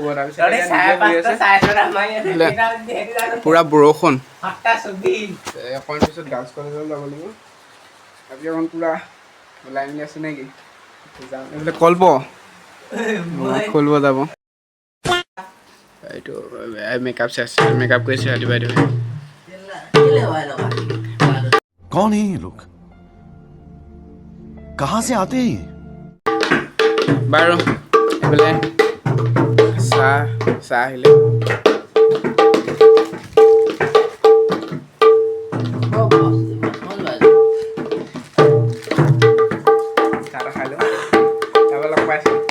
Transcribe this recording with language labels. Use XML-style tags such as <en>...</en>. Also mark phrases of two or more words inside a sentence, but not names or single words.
<as>তাৰপিছত পুৰা বৰষুণ। অকণ পিছত</as> <en>girls college</en> <as>যাব লাগিব। তাৰপিছত অকণ পুৰা ওলাই মেলি আছোঁ নেকি? এইফালে কল্প খুলিব যাব। এইটো মেকআপ কৰিছে ৰাতিপুৱাই।</as> <hi>कौन है ये लोग? कहां से आते हैं?</hi> <as>বাৰু এইফালে চাহ আহিলে। চাহ খাই লওঁ, তাৰপৰা লগ পাইছোঁ।</as>